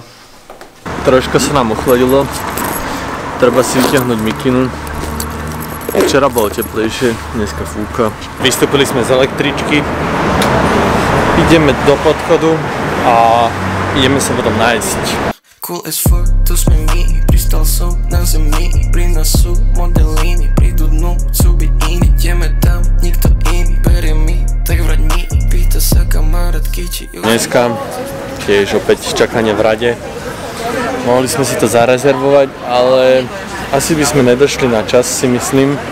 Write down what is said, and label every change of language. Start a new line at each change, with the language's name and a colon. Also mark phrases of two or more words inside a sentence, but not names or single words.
Slovak: Troška sa nám ochladilo, treba si vyťahnuť mikinu. Včera bolo teplejšie, dneska fúka. Vystúpili sme z električky, ideme do podchodu a ideme sa potom nájsť.
English: Cool as fuck,
Slovak: to sme my, pristal som na zemi, pri nás sú modelíny, prídu dnu, chcú byť iní, ideme tam, nikto iný, berie mi, tak vrať mi, pýta sa kamarátky, či ju... Dneska tiež opäť čakanie v rade. Mohli sme si to zarezervovať, ale asi by sme nedošli na čas, si myslím.